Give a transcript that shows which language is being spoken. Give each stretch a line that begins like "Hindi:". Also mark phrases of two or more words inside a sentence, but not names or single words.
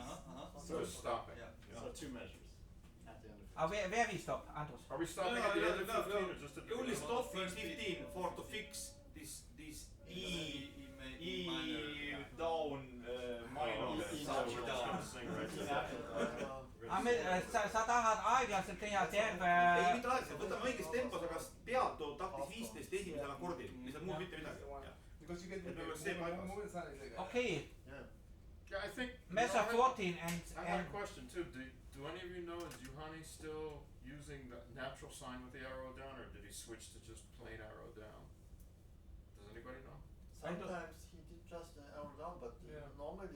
English: So it's stopping. Yeah. So 2 measures at the end of where we stop, Andrus? Are we stopping No, at the no, end of no, 15 no. or just at the Only beginning? stop in First 15 for to fix this E down minor. Oh, okay. So we're just gonna sing right to that.
Estonian: Sa tahad aeglaselt teha terve. ei, mitte aeglaselt, võtame õiges tempos, aga peatu taktis 15 esimesel akordil, lihtsalt muud mitte midagi.
English: Because you get
Estonian: Et meil oleks see paigas.
English: Okay, Yeah, I think. measure 14 I had a and question too. Do any of you know, is Juhani still using the natural sign with the arrow down, or did he switch to just plain arrow down? Does anybody know? Sometimes he did just arrow down, but normally.